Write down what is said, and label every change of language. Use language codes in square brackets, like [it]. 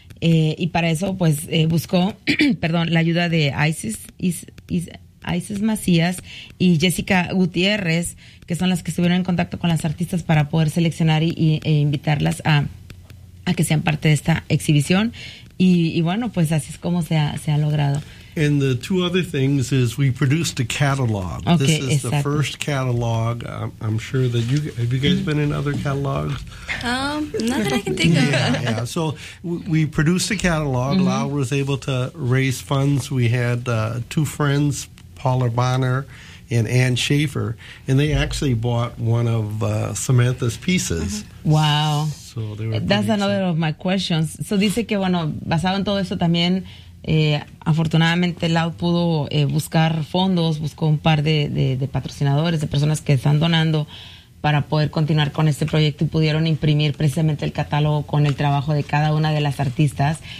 [es] Y para eso, pues, buscó, perdón, la ayuda de Isis Macías y Jessica Gutiérrez, que son las que estuvieron en contacto con las artistas para poder seleccionar e invitarlas a que sean parte de esta exhibición. Y bueno, pues así es como se ha logrado. [en] And the two other things is we produced a catalog. Okay, this is exactly. The first catalog. I'm sure that you have you guys been in other catalogs? Not that I can think of. Yeah. So we produced a catalog. Lau was able to raise funds. We had two friends, Paula Bonner and Ann Schaefer, and they actually bought one of Samantha's pieces. Wow. That's another of my questions. [es] So dice que, bueno, basado en todo eso también, afortunadamente Lau pudo buscar fondos, buscó un par de patrocinadores, de personas que están donando para poder continuar con este proyecto y pudieron imprimir precisamente el catálogo con el trabajo de cada una de las artistas.